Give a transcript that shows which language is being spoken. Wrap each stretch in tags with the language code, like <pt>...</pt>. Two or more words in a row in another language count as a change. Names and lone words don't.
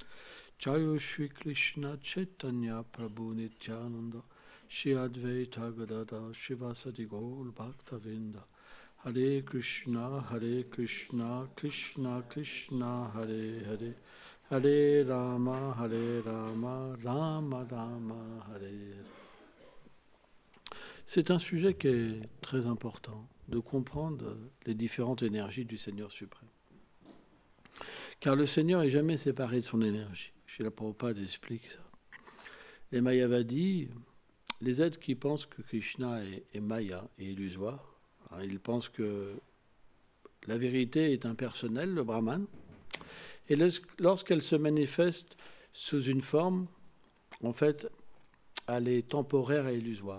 <sa>Jayo Shri Krishna Chaitanya Prabhu Nityananda Shri Advaita Gadada Shivasadi Gaur Bhaktavinda Hare Krishna Krishna Krishna Hare Hare Hare Rama Rama Rama Hare Hare.</sa> <fr>C'est un sujet qui est très important, de comprendre les différentes énergies du Seigneur suprême. Car le Seigneur n'est jamais séparé de son énergie. Srila Prabhupada explique ça. Les Mayavadis, les êtres qui pensent que Krishna est Maya et illusoire, hein, ils pensent que la vérité est impersonnelle, le Brahman, et lorsqu'elle se manifeste sous une forme, en fait, elle est temporaire et illusoire.</fr>